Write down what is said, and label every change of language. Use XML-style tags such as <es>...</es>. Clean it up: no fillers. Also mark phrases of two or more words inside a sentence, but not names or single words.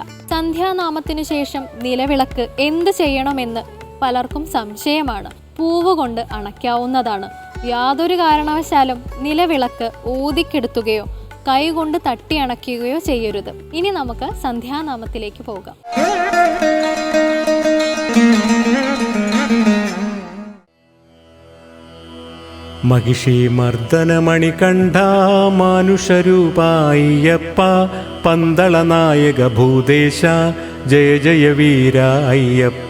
<ml>സന്ധ്യാനാമത്തിനു ശേഷം നിലവിളക്ക് എന്ത് ചെയ്യണമെന്ന് പലർക്കും സംശയമാണ്. പൂവ് കൊണ്ട് അണയ്ക്കാവുന്നതാണ്. യാതൊരു കാരണവശാലും നിലവിളക്ക് ഊതിക്കെടുത്തുകയോ കൈകൊണ്ട് തട്ടി അണയ്ക്കുകയോ ചെയ്യരുത്. ഇനി നമുക്ക് സന്ധ്യാനാമത്തിലേക്ക് പോകാം.</ml> <sa>महिषी मर्दनमणिकण्ठ मानुषरूपाय्यप्प पन्दलनायक भूदेश जय जय वीर अय्यप्प.</sa>